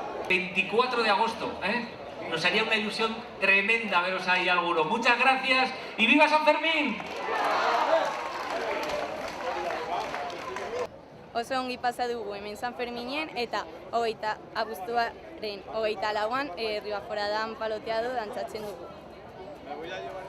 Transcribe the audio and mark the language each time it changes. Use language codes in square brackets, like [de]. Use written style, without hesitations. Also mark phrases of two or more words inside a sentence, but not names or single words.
[es] 24 de agosto, ¿eh? Nos haría una ilusión tremenda veros ahí alguno. Muchas gracias y ¡viva San Fermín! [eu] Oso ongi pasa dugu hemen San Ferminien eta abuztuaren 24an Ribaforadan paloteado dantzatzen dugu.